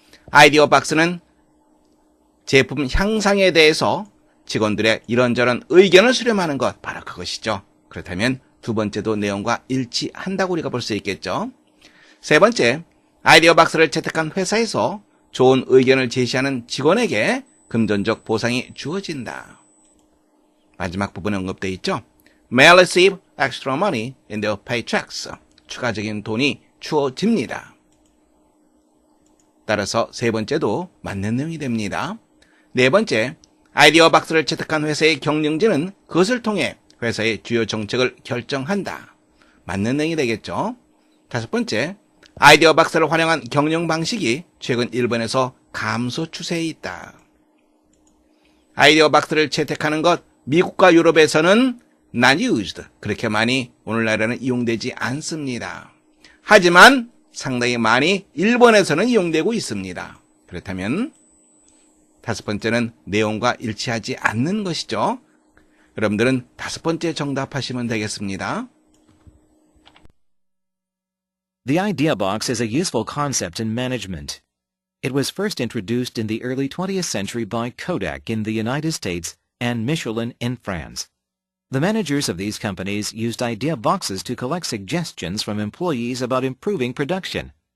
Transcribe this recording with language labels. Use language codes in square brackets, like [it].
[ko] 아이디어 박스는 제품 향상에 대해서 직원들의 이런저런 의견을 수렴하는 것, 바로 그것이죠. 그렇다면 두 번째도 내용과 일치한다고 우리가 볼 수 있겠죠. 세 번째, 아이디어 박스를 채택한 회사에서 좋은 의견을 제시하는 직원에게 금전적 보상이 주어진다. 마지막 부분에 언급되어 있죠. [en] may receive extra money in their paychecks. [ko] 추가적인 돈이 주어집니다. 따라서 세 번째도 맞는 내용이 됩니다. 네 번째, 아이디어 박스를 채택한 회사의 경영진은 그것을 통해 회사의 주요 정책을 결정한다. 맞는 내용이 되겠죠. 다섯 번째, 아이디어 박스를 활용한 경영 방식이 최근 일본에서 감소 추세에 있다. 아이디어 박스를 채택하는 것, 미국과 유럽에서는 [en] not used. [ko] 그렇게 많이 오늘날에는 이용되지 않습니다. 하지만 상당히 많이 일본에서는 이용되고 있습니다. 그렇다면 다섯 번째는 내용과 일치하지 않는 것이죠. 여러분들은 다섯 번째 정답하시면 되겠습니다. [en] The idea box is a useful concept in management. It was first introduced in the early 20th century by Kodak in the United States and Michelin in France. The managers of these companies used idea boxes to collect suggestions from employees about improving production.